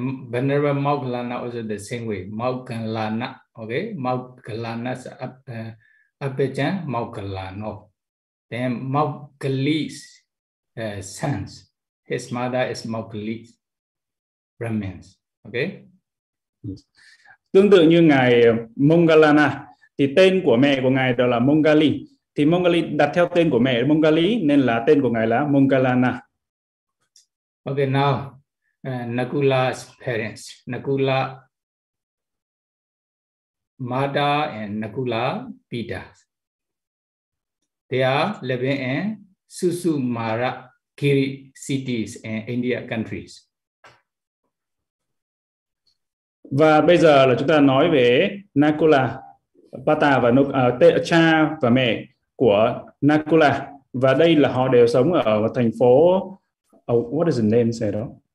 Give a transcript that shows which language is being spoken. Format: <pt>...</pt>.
<en>Venerable Moggallana also the same way. Moggallana, okay? Moggallana's Abhijan Moggallano. Then Moggalli's sons. His mother is Moggalli Brahmins, okay?</en> <vi>Tương tự như ngài Moggallana, thì tên của mẹ của ngài đó là Moggalli. Thì Moggalli đặt theo tên của mẹ Moggalli nên là tên của ngài là Moggallana.</vi> <en>Okay, now. Nakula's parents, Nakula Mata and Nakula Pita. They are living in Susumara Giri cities in India countries.</en> <vi>Và bây giờ là chúng ta nói về Nakula Pata và cha và mẹ. của Nakula, và đây là họ đều sống ở thành phó</vi> <en>what is the name say</en> <vi>đó?</vi>